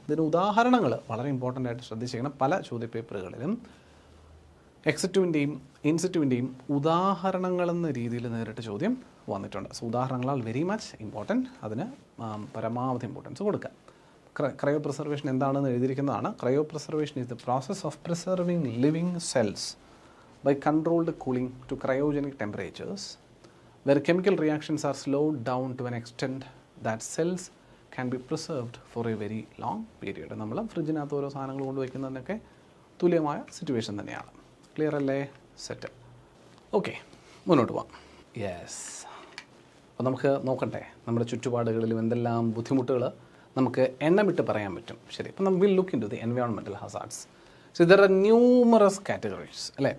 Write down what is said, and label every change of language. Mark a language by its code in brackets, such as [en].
[ml] ഇതിന് ഉദാഹരണങ്ങൾ വളരെ ഇമ്പോർട്ടൻ്റ് ആയിട്ട് ശ്രദ്ധിച്ചിരിക്കണം. പല ചോദ്യപേപ്പറുകളിലും എക്സിറ്റുവിൻ്റെയും ഇൻസിറ്റുവിൻ്റെയും ഉദാഹരണങ്ങളെന്ന രീതിയിൽ നേരിട്ട് ചോദ്യം വന്നിട്ടുണ്ട്. സോ ഉദാഹരണങ്ങളാൽ [en] very much important, [ml] അതിന് പരമാവധി ഇമ്പോർട്ടൻസ് കൊടുക്കുക. ക്രയോ പ്രിസർവേഷൻ എന്താണെന്ന് എഴുതിയിരിക്കുന്നതാണ്. [en] Cryopreservation is the process of preserving living cells by controlled cooling to cryogenic temperatures, where chemical reactions are slowed down to an extent that cells can be preserved for a very long period. [ml] നമ്മൾ ഫ്രിഡ്ജിനകത്ത് ഓരോ സാധനങ്ങൾ കൊണ്ടുവയ്ക്കുന്നതിനൊക്കെ തുല്യമായ situation തന്നെയാണ്. Clear അല്ലേ? Set. Okay, മുന്നോട്ട് പോകാം. Yes. അപ്പോൾ നമുക്ക് നോക്കട്ടെ നമ്മുടെ ചുറ്റുപാടുകളിലും എന്തെല്ലാം ബുദ്ധിമുട്ടുകൾ നമുക്ക് എണ്ണമിട്ട് പറയാൻ പറ്റും. ശരി, അപ്പോൾ നമുക്ക് [en] Will look into the environmental hazards. So there are numerous categories, [ml] അല്ലേ?